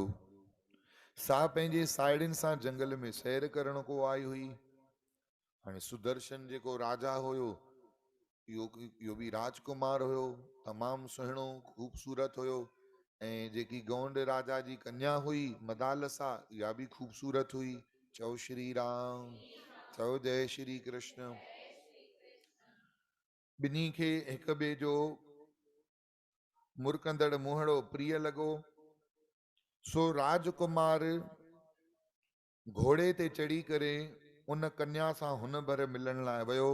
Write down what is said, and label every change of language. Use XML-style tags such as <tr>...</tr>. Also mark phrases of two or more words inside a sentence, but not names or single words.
<sd>सा पंहिंजे साहेड़ियुनि सां जंगल में सैर करण को आई हुई। हाणे सुदर्शन जेको राजा हुयो इहो बि राजकुमार हुयो, तमामु सुहिणो ख़ूबसूरत हुयो। ऐं जेकी गोंड राजा जी कन्या हुई मदालसा, इहा बि ख़ूबसूरत हुई। चओ श्री राम, चओ जय श्री कृष्ण। ॿिन्ही खे हिक ॿिए जो मुरकंदड़ मुहड़ो प्रिय लॻो। सो राजकुमार घोड़े ते चढ़ी करे उन कन्या सां हुन भर मिलण लाइ वियो।</sd>